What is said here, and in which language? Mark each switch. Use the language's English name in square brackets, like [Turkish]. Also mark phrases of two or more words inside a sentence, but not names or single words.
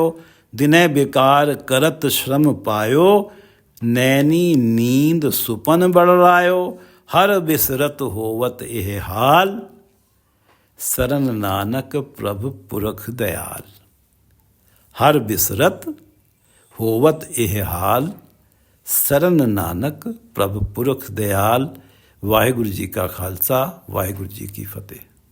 [Hindi] दिने बेकार करत श्रम पायो, नैनी नींद सुपन बड़रायो। हर बिसरत होवत एह हाल, शरण नानक प्रभु पुरख दयाल। हर बिसरत होवत एह हाल, शरण नानक प्रभु पुरख दयाल। वाहिगुरु जी का खालसा, वाहिगुरु जी की फतेह।